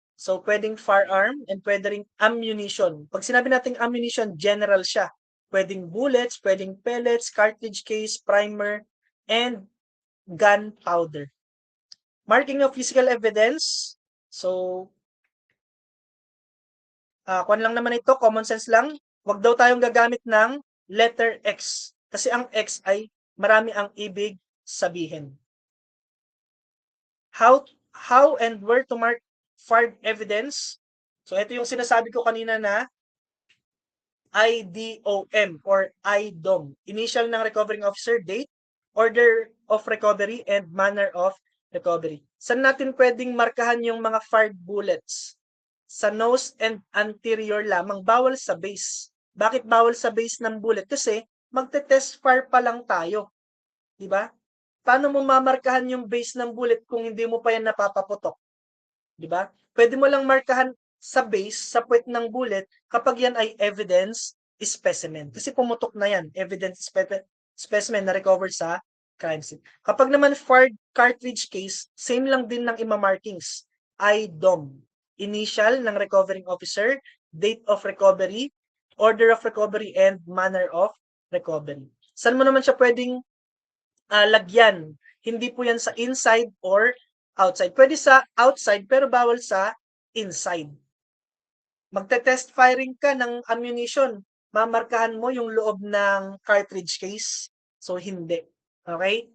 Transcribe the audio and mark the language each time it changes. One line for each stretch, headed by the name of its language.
Filipino: So, pwedeng firearm and pwedeng ammunition. Pag sinabi natin ammunition, general siya. Pwedeng bullets, pwedeng pellets, cartridge case, primer, and gunpowder.
English: Marking of physical evidence.
Filipino: So, kuwan lang naman ito, common sense lang. Huwag daw tayong gagamit ng letter X. Kasi ang X ay marami ang ibig sabihin.
English: How and where to mark fired evidence.
Filipino: So, ito yung sinasabi ko kanina na IDOM or IDOM.
English: Initial ng recovering officer, date, order of recovery, and manner of recovery.
Filipino: Saan natin pwedeng markahan yung mga fired bullets? Sa nose and anterior lamang, bawal sa base. Bakit bawal sa base ng bullet? Kasi magte-test fire pa lang tayo. Di ba? Paano mo mamarkahan yung base ng bullet kung hindi mo pa yan napapaputok? Di ba? Pwede mo lang markahan sa base, sa puwet ng bullet, kapag yan ay evidence specimen. Kasi pumutok na yan, evidence specimen na recovered sa crime scene. Kapag naman fired cartridge case, same lang din ng ima-markings. IDOM.
English: Initial ng recovering officer, date of recovery, order of recovery, and manner of recovery.
Filipino: Saan mo naman siya pwedeng lagyan? Hindi po yan sa inside or outside. Pwede sa outside pero bawal sa inside. Magte-test firing ka ng ammunition. Mamarkahan mo yung loob ng cartridge case. So, hindi. Okay?